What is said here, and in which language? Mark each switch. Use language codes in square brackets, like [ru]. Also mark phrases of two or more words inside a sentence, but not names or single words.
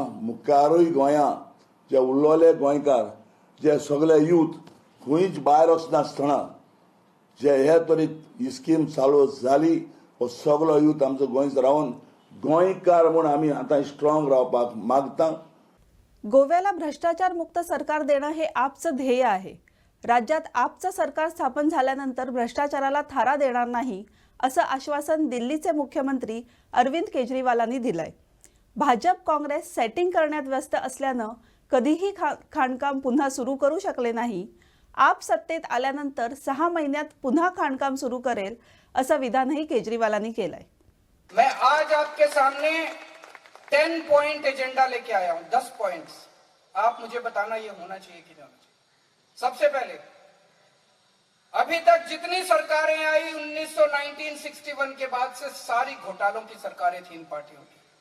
[kok] मुखारूय गोंयां जे उरलोले गोंयकार जे सगळे यूथ खंयच भायर वचनासतना जे हे तरेन ही स्कीम चालू जाली, हो सगळो यूथ आमचो गोंयच रावन गोंयकार म्हूण आमी आतां स्ट्रॉंग रावपाक मागता. [mr] गोव्याला भ्रष्टाचार मुक्त सरकार देणं हे आपचं ध्येय आहे. राज्यात आपचं सरकार स्थापन झाल्यानंतर भ्रष्टाचाराला थारा देणार नाही, असं आश्वासन दिल्लीचे मुख्यमंत्री अरविंद केजरीवालांनी दिलंय. भाजप काँग्रेस सेटिंग करण्यात व्यस्त असल्यानं कधीही खाणकाम पुन्हा सुरू करू शकले नाही. आप सत्तेत आल्यानंतर 6 महिन्यात पुन्हा खाणकाम सुरू करेल, असं विधानही केजरीवालांनी केलंय. [hi] मैं आज आपके सामने 10 [en] point agenda [hi] लेके आया हूं. 10 पॉइंट्स. आप मुझे बताना ये होना चाहिए कि नहीं होना चाहिए. सबसे पहले, अभी तक जितनी सरकारें आई 1961 के बाद से सारी घोटालों की सरकारें थी इन पार्टियों की.